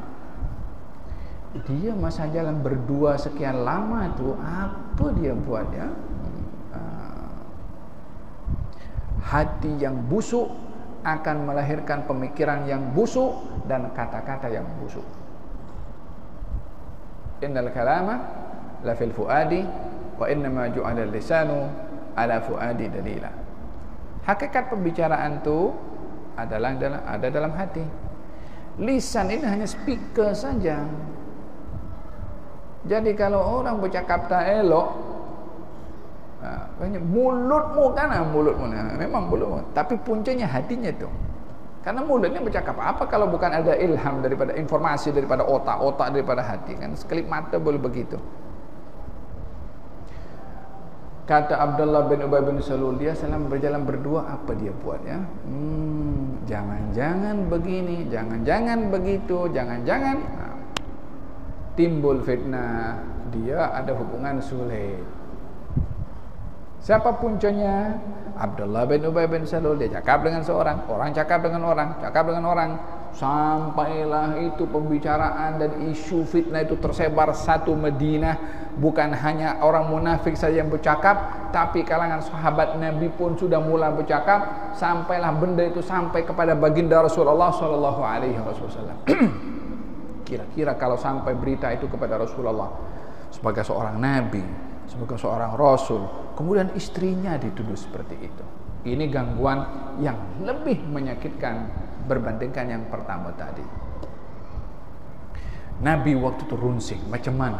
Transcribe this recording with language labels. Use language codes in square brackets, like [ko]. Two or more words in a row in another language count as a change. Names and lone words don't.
[ms] Dia masa jalan berdua sekian lama tu, apa dia buat ya? Hati yang busuk akan melahirkan pemikiran yang busuk dan kata-kata yang busuk. [ar] إن الكلام لفي الفؤاد وإنما جعل اللسان على الفؤاد دليلا. [ms] Hakikat pembicaraan tu adalah ada dalam hati. Lisan ini hanya speaker saja. Jadi kalau orang bercakap tak elok, banyak mulutmu kan, mulutmu memang mulutmu, tapi puncanya hatinya tu. Karena mulutnya bercakap apa kalau bukan ada ilham daripada informasi daripada otak daripada hati kan, sekelip mata boleh begitu. Kata Abdullah bin Ubay bin Salul, dia salam berjalan berdua, apa dia buat ya? Jangan-jangan begini, jangan-jangan begitu, jangan-jangan timbul fitnah, dia ada hubungan sulit. Siapa puncanya? Abdullah bin Ubay bin Salul. Dia cakap dengan seorang, orang cakap dengan orang, cakap dengan orang, sampailah itu pembicaraan dan isu fitnah itu tersebar satu Madinah. Bukan hanya orang munafik saja yang bercakap, tapi kalangan sahabat Nabi pun sudah mula bercakap. Sampailah benda itu sampai kepada baginda Rasulullah [ar] صلى الله عليه وسلم. [ms] Kira-kira kalau sampai berita itu kepada Rasulullah sebagai seorang nabi, sebagai seorang rasul, kemudian istrinya dituduh seperti itu, ini gangguan yang lebih menyakitkan berbandingkan yang pertama tadi. Nabi waktu itu runsing macam mana?